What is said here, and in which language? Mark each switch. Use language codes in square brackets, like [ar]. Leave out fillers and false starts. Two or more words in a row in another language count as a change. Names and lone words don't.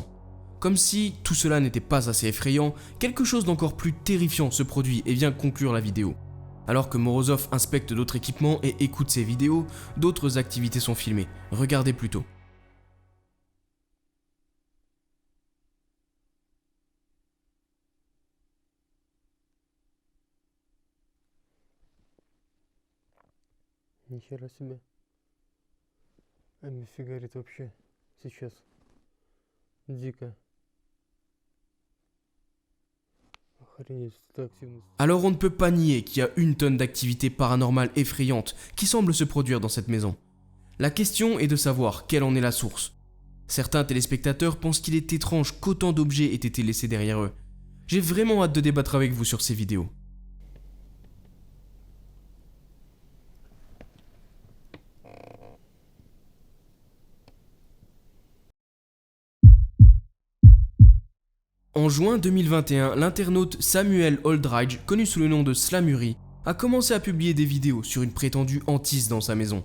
[fr] Comme si tout cela n'était pas assez effrayant, quelque chose d'encore plus terrifiant se produit et vient conclure la vidéo. Alors que Morozov inspecte d'autres équipements et écoute ses vidéos, d'autres activités sont filmées. Regardez plutôt. [ru] Нихера себе. Эми фигарит вообще сейчас. Дико. Охренеть, это активность. [fr] Alors on ne peut pas nier qu'il y a une tonne d'activités paranormales effrayantes qui semblent se produire dans cette maison. La question est de savoir quelle en est la source. Certains téléspectateurs pensent qu'il est étrange qu'autant d'objets aient été laissés derrière eux. J'ai vraiment hâte de débattre avec vous sur ces vidéos. En juin 2021, l'internaute Samuel Aldridge, connu sous le nom de Slamuri, a commencé à publier des vidéos sur une prétendue hantise dans sa maison.